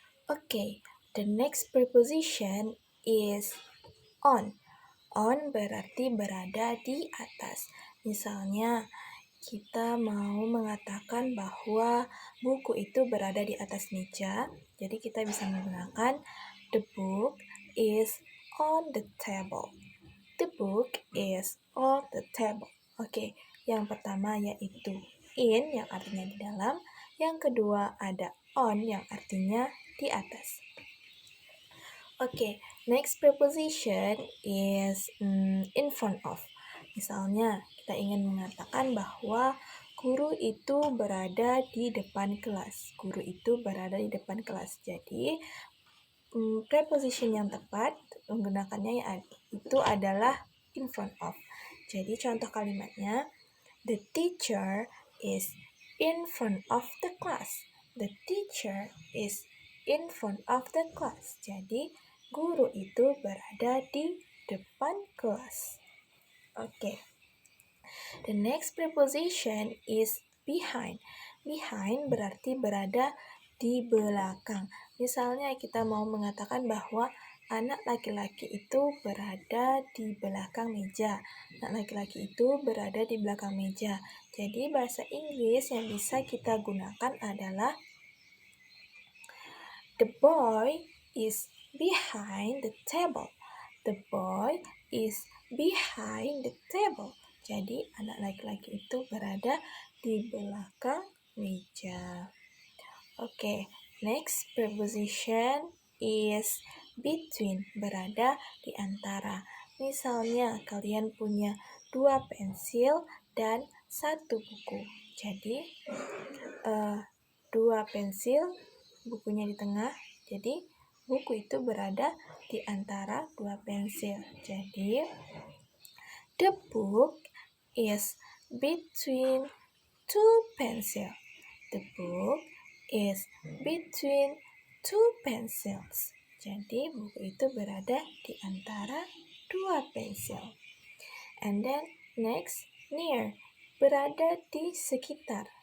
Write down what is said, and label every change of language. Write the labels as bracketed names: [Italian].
[English] Okay, the next preposition is on. [Indonesian] On berarti berada di atas. Misalnya, kita mau mengatakan bahwa buku itu berada di atas meja. Jadi kita bisa menggunakan [English] the book is on the table. The book is on the table. [Indonesian] Oke, yang pertama yaitu in yang artinya di dalam. Yang kedua ada on yang artinya di atas. [English] Okay, next preposition is in front of. [Indonesian] Misalnya, kita ingin mengatakan bahwa guru itu berada di depan kelas. Guru itu berada di depan kelas. Jadi, preposition yang tepat menggunakannya itu adalah in front of. Jadi, contoh kalimatnya, [English] the teacher is in front of the class. The teacher is in front of the class. [Indonesian] Jadi, guru itu berada di depan kelas. Okay. [English] The next preposition is behind. [Indonesian] Behind berarti berada di belakang. Misalnya kita mau mengatakan bahwa anak laki-laki itu berada di belakang meja. Anak laki-laki itu berada di belakang meja. Jadi bahasa Inggris yang bisa kita gunakan adalah [English] the boy is behind the table. The The boy is behind the table. [Indonesian] Jadi anak laki-laki itu berada di belakang meja. [English] Oke, next preposition is between, [Indonesian] berada di antara. Misalnya kalian punya 2 pensil dan 1 buku. Jadi 2 pensil, bukunya di tengah. Jadi buku itu berada di antara 2 pensil. [English] Jadi the book is between 2 pencils. The book is between 2 pencils. [Indonesian] Jadi buku itu berada di antara 2 pensil. [English] And then next, near, [Indonesian] berada di sekitar.